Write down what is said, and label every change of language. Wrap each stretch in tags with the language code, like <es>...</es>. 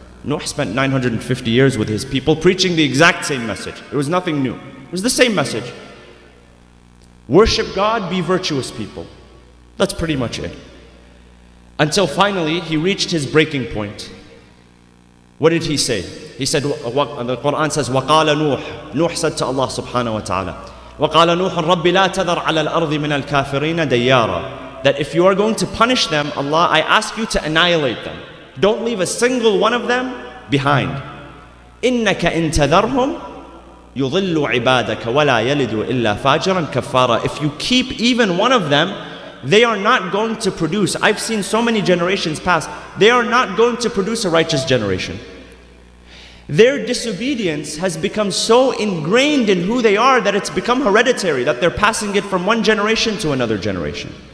<en>Nuh spent 950 years with his people preaching the exact same message. It was nothing new. It was the same message. Worship God, be virtuous people. That's pretty much it. Until finally he reached his breaking point. What did he say? He said, the Quran says,</en> <ar>وَقَالَ نُوح.</ar> <en>Nuh said to Allah subhanahu wa ta'ala,</en> <ar>وَقَالَ نُوحٌ رَبِّ لَا تَذَرْ عَلَى الْأَرْضِ مِنَ الْكَافِرِينَ دَيَّارًا.</ar> <en>That if you are going to punish them, Allah, I ask you to annihilate them. Don't leave a single one of them behind.</en> <ar>إِنَّكَ إِن تَذَرْهُمْ يُضِلُّ عِبَادَكَ وَلَا يَلِدُوا إِلَّا فَاجِرًا كَفَّارًا.</ar> <en>If you keep even one of them, they are not going to produce, I've seen so many generations pass, they are not going to produce a righteous generation. Their disobedience has become so ingrained in who they are that it's become hereditary, that they're passing it from one generation to another generation.</en>